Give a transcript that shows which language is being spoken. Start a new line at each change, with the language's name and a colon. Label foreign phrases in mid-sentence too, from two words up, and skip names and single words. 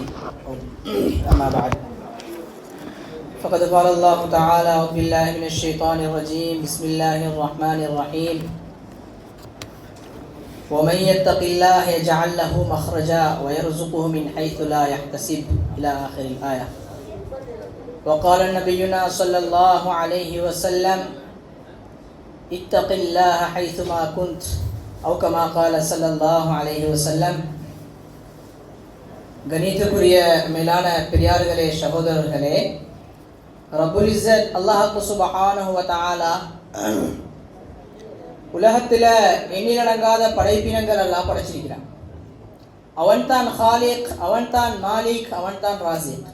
Arabic: أما بعد، فقد قال الله تعالى: أعوذ بالله من الشيطان الرجيم، بسم الله الرحمن الرحيم، ومن يتق الله يجعل له مخرجا ويرزقه من حيث لا يحتسب إلى آخر الآية. وقال نبينا صلى الله عليه وسلم: اتق الله حيثما كنت، أو كما قال صلى الله عليه وسلم.
Tamil: கணித்துக்குரிய மேலான பெரியார்களே, சகோதரர்களே,
Arabic: رب العزة
Tamil: அல்லாஹ்
Arabic: سبحانه وتعالى
Tamil: உலகத்தில் எண்ணிலடங்காத படைப்பினங்கள் எல்லாம் படைச்சிருக்கிறான். அவன்தான் ஹாலிக், அவன்தான் மாலிக், அவன்தான் ராசிக்.